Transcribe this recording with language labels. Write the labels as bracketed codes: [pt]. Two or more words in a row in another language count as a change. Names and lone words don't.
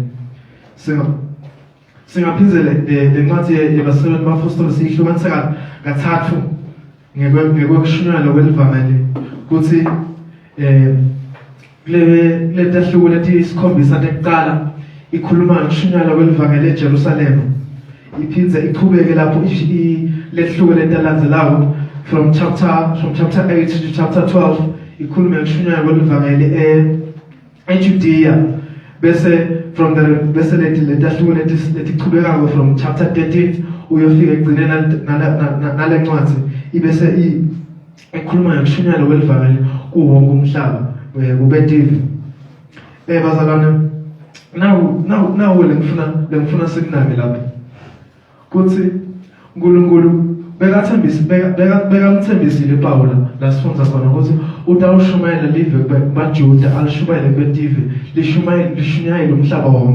[ss] Singaphindele lencwadi yabasebenzi bapostoli siyihlukanisa kathathu ngekwekushunyayela kwelivangeli kuthi le tahluko letisikhombisa tekuqala ikhuluma ngokushunyayela kwelivangeli eJerusalem iphindze iqhubeke lapho lehluko letalandzelako [en] from chapter 8 to chapter 12 [ss] ikhuluma ngokushunyayela kwelivangeli eJudea bese [en] from the [ss] bese letahluko letiqhubekako [en] from chapter 13 [ss] uyofika egcineni nale ncwadi ibese ikhuluma ngokushunyayela kwelivangeli kuwo wonke umhlaba kube TV. bazalwane nawu lengifuna sikunake lapha kuthi uNkulunkulu bekamthembisile Pawula la sifunza khona ukuthi utawushumayela live kubaJuda alishumayele kwetive lishunyayele umhlaba wonke.